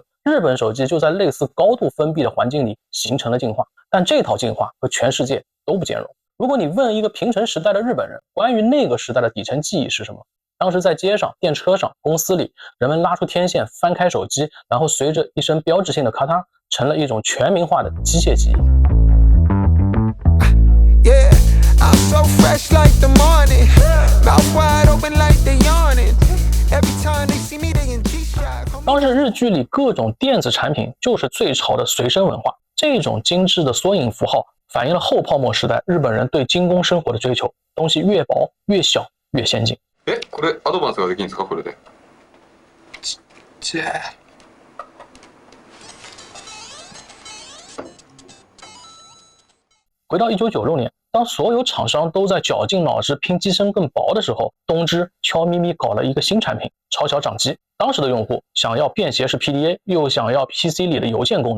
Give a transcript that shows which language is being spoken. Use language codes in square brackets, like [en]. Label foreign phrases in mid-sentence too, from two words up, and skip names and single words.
[zh] 日本手机就在类似高度封闭的环境里形成了进化，但这套进化和全世界都不兼容。如果你问一个平成时代的日本人，关于那个时代的底层记忆是什么？当时在街上、电车上、公司里，人们拉出天线，翻开手机，然后随着一声标志性的咔嗒，成了一种全民化的机械记忆。 [en] I'm so fresh like the morning, mouth wide open like they yawning. Every time they see me, they in G-Shock. [zh] 当时日剧里各种电子产品就是最潮的随身文化，这种精致的缩影符号反映了后泡沫时代日本人对精工生活的追求，东西越薄、越小、越先进。 [ja] これアドバンスができるんですかこれで？ちっちゃい。 [zh] 回到1996年，当所有厂商都在绞尽脑汁拼机身更薄的时候，东芝悄咪咪搞了一个新产品——超小掌机。当时的用户想要便携式 PDA， 又想要 PC 里的邮件功能。